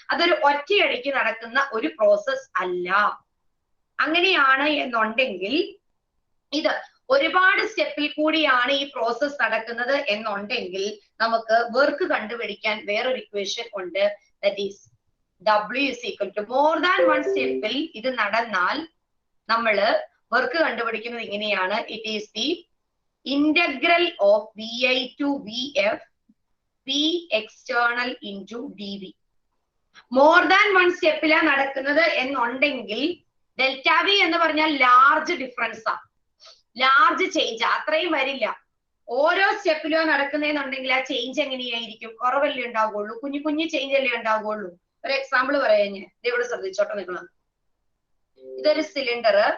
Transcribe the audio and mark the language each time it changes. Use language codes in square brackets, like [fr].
[ml] അതൊരു ഒറ്റയടിക്ക് നടക്കുന്ന ഒരു പ്രോസസ് അല്ല. അങ്ങനെയാണ് എന്നുണ്ടെങ്കിൽ ഇത് ഒരുപാട് സ്റ്റെപ്പിൽ കൂടിയാണ് ഈ പ്രോസസ് നടക്കുന്നത് എന്നുണ്ടെങ്കിൽ നമുക്ക് വർക്ക് കണ്ടുപിടിക്കാൻ വേറൊരു ഇക്വേഷൻ ഉണ്ട്. [en] that is W is equal to [ml] more than one സ്റ്റെപ്പിൽ ഇത് നടന്നാൽ നമ്മള് വർക്ക് കണ്ടുപിടിക്കുന്നത് ഇങ്ങനെയാണ്. [en] It is the integral of VI to VF P external into dV. [ml] More than one സ്റ്റെപ്പിലാ നടക്കുന്നത് എന്നുണ്ടെങ്കിൽ ഡെൽറ്റ V എന്ന് പറഞ്ഞാൽ ലാർജ് ഡിഫറൻസ് ആ, ലാർജ് ചേഞ്ച്, അത്രയും വരില്ല. ഓരോ സ്റ്റെപ്പിലും നടക്കുന്നതെന്നുണ്ടെങ്കിൽ ആ ചേഞ്ച് എങ്ങനെയായിരിക്കും? കുറവല്ലേ ഉണ്ടാവുകയുള്ളൂ, കുഞ്ഞു കുഞ്ഞു ചേഞ്ച് അല്ലേ ഉണ്ടാവുകയുള്ളൂ. ഒരു എക്സാമ്പിൾ പറയാം ഞാൻ, ഇവിടെ ശ്രദ്ധിച്ചോട്ടെ നിങ്ങൾ. ഇതൊരു സിലിണ്ടർ.